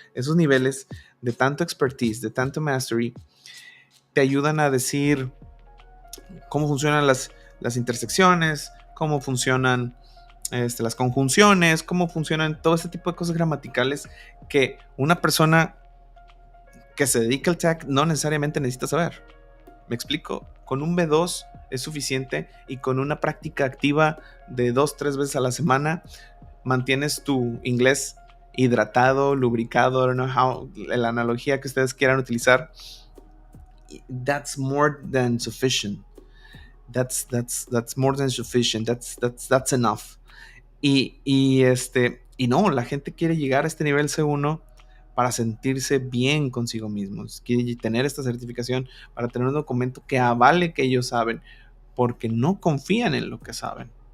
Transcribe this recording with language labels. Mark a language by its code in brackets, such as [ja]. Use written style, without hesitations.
[es] Esos niveles de tanto expertise, de tanto mastery, te ayudan a decir cómo funcionan las intersecciones, cómo funcionan las conjunciones, cómo funcionan todo este tipo de cosas gramaticales que una persona que se dedica al tech no necesariamente necesita saber. ¿Me explico? Con un B2 es suficiente y con una práctica activa de 2-3 veces a la semana mantienes tu inglés hidratado, lubricado, [en] I don't know how, [es] la analogía que ustedes quieran utilizar. [en] That's more than sufficient. That's more than sufficient. That's enough. [es] Y no, la gente quiere llegar a este nivel C1 para sentirse bien consigo mismos. Quiere tener esta certificación para tener un documento que avale que ellos saben, porque no confían en lo que saben.